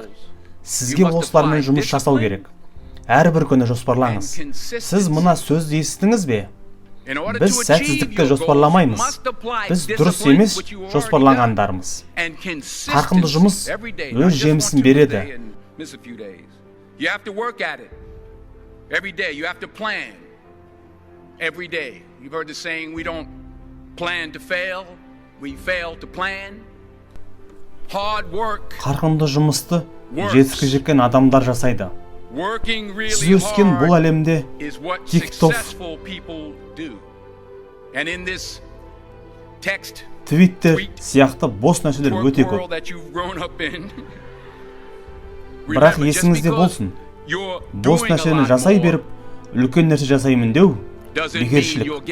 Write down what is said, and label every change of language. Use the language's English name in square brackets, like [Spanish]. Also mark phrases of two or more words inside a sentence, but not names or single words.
[Kazakh] Сізге осылармен жұмыс жасау керек. Әрбір күні жоспарлаңыз. Сіз мұна сөзді естіңіз бе? Біз сәтсіздікті жоспарламаймыз. Біз дұрыс емес жоспарланғандармыз. Қарқынды жұмыс өз жемісін береді. [English] Every day. You've heard the saying, we don't plan to fail, we fail to plan. Hard work. [Kazakh] Қарқынды жұмысты жеткізген адамдар жасайды. Сіз өскен бұл әлемде TikTok, Twitter сияқты бос нәрселер өте көп. Бірақ есіңізде болсын, бос нәрсені жасай беріп, үлкен нәрсе жасаймын деу бекершілік.